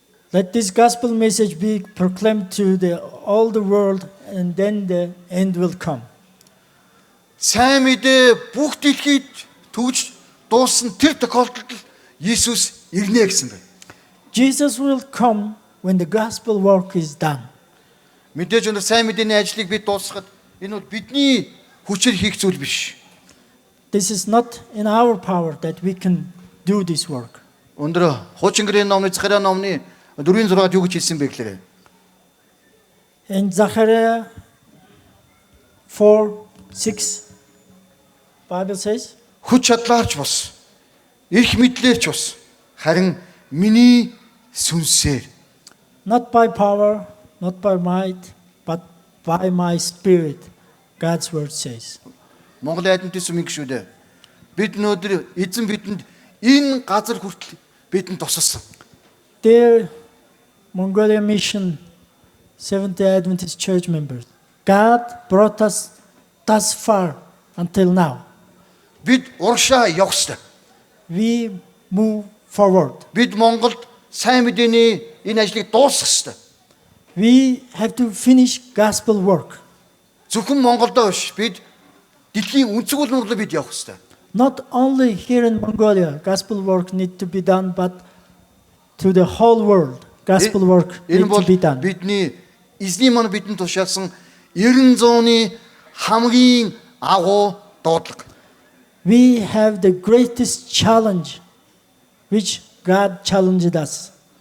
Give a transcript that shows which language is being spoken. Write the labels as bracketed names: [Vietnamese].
[English] Let this gospel message be proclaimed to all the world, and then the end will come. [Mongolian] Сайн мэдээ бүх дэлхийд төгж дууссан тэр тохиолдолд Иесус ирнэ гэсэн байна. [English] Jesus will come when the gospel work is done. [Mongolian] Мэдээж өндөр сайн мэдээний ажлыг бид дуусгахад энэ бол бидний хүчээр хийх зүйл биш. [English] This is not in our power that we can do this work. [Mongolian] Өндөр хуучин гэрийн номны Захария номны 4:6-д юу гэж хэлсэн бэ гэхээр [English] In Zechariah 4:6, Bible says, [Mongolian] хүч чадлаарч бус эрх мэдлээрч бус харин миний сүнсээр [English] not by power, not by might, but by my spirit, God's word says. [Mongolian] Монголын Адвентист сүмийн гишүүдээ бид өнөөдөр эзэн бидэнд энэ газар хүртэл бидэнд тусалсан. [English] Dear Mongolia Mission Seventh-day Adventist Church members, God brought us thus far until now. [Mongolian] Бид урагшаа явах ёстой. [English] We move forward. [Mongolian] Бид Монголд сайн мэдээний энэ ажлыг дуусгах ёстой. [English] We have to finish gospel work. [Mongolian] Зөвхөн Монголдоо биш бид дэлхийн өнцөг улмаар бид явах ёстой. [English] Not only here in Mongolia, gospel work need to be done, but to the whole world, gospel work [Mongolian] Энэ [English] need [Mongolian] бол [English] to be done. [Mongolian] бидний эзний маань бидэнд тушаалсан 90 хамгийн агуу дуудлага. [English] We have the greatest challenge which God challenged us.